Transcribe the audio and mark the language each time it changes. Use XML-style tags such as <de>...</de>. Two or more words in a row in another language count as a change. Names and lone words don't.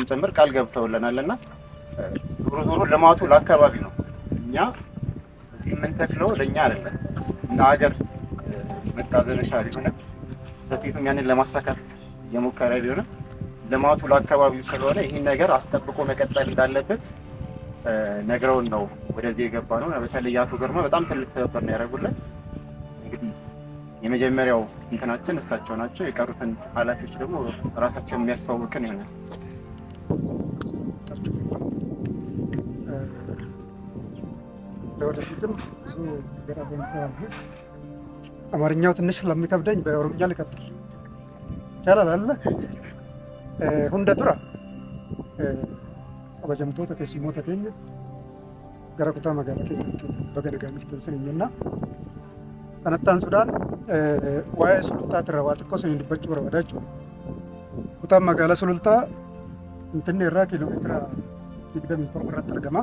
<am>ጭምር ቃል ገብተውልናልና ዞሮ ዞሮ ልማቱ ለአካባቢ ነው። እኛ እዚህ የምንተክለው ለእኛ አይደለም እና ሀገር መታዘነሻ ሊሆነ በፊቱም ያንን ለማሳካት የሞከረ ቢሆንም ልማቱ ለአካባቢው ስለሆነ ይህን ነገር አስጠብቆ መቀጠል እንዳለበት ነግረውን ነው ወደዚህ የገባ ነው። በተለይ አቶ ገርማ በጣም ትልቅ ትብብር ነው ያደረጉልን። እንግዲህ የመጀመሪያው እንትናችን እሳቸው ናቸው። የቀሩትን ኃላፊዎች ደግሞ ራሳቸውን የሚያስተዋውቅን ይሆናል። ለወደፊትም ብዙ ነገር አገኝተናል። አማርኛው ትንሽ ስለሚከብደኝ በኦሮምኛ ልቀጥል ይቻላል አለ</am> <om>hunda dura kabajamtoota keessummoota keenya gara kutaa magaalaa keenyaatti baga nagaan dhuftan jenna. Kanatti aansuudhaan waa'ee sulultaati irraa waa xiqqoo isin dubbachuu barbaada jechuudha. Kutaan magaalaa sulultaa Finfinnee irraa kiiloomeetira 27 irratti argama.</om>